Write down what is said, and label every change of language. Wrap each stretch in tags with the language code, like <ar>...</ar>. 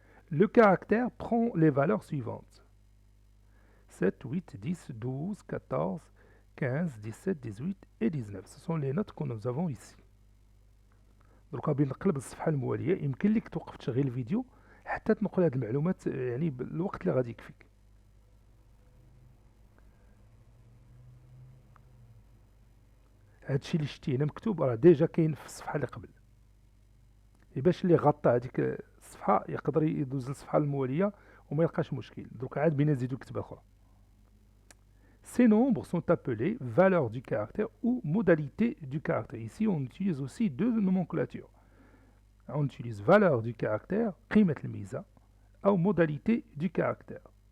<fr>Le caractère prend les valeurs suivantes. 7, 8, 10, 12, 14, 15, 17, 18 et 19. Ce sont les notes que nous avons ici.</fr> <ar>Donc, غادي نقلب الصفحة الموالية. يمكن لك توقف تشغيل الفيديو حتى تنقل هذه المعلومات يعني بالوقت اللي غادي يكفيك. هادشي اللي شتي هنا مكتوب راه ديجا كاين في الصفحة اللي قبل. باش اللي غطى هذيك الصفحة يقدر يدوز للصفحة الموالية وما يلقاش مشكل. دوك عاد بينا نزيدو كتابة أخرى.</ar> <fr>Ces nombres sont appelés valeurs du caractère ou modalités du caractère. Ici, on utilise aussi deux nomenclatures. On utilise valeur du caractère,</fr> <ar>قيمة الميزة,</ar> <fr>ou modalité du caractère.</fr>